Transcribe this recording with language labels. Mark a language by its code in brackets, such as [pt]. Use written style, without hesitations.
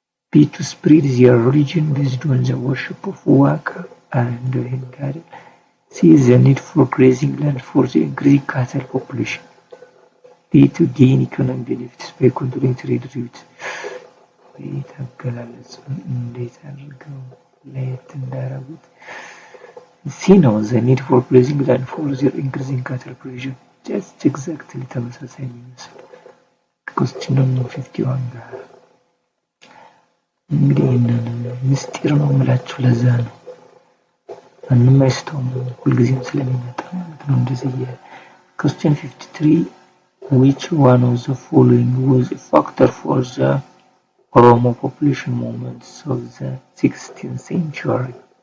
[en] B. to spread their religion based on the worship of Waka and Hengari. C. the need for grazing land for the increasing cattle population. D. to gain economic benefits by controlling trade routes. [am] እንዴት አድርገው ለየት እንዳደረጉት C. ነው [en] the need for grazing land for their increasing cattle population. just exactly [am] ተመሳሳይ የሚመስል [en] question number 51 [am] ጋር እንግዲህ ምስጢር ነው የምላችሁ ለዛ ነው ማንም አይስተውም ሁልጊዜም ስለሚመጣ ማለት ነው እንደዚህ [en] question 53 which one of the following was a factor for the Oromo population movements of the 16th century?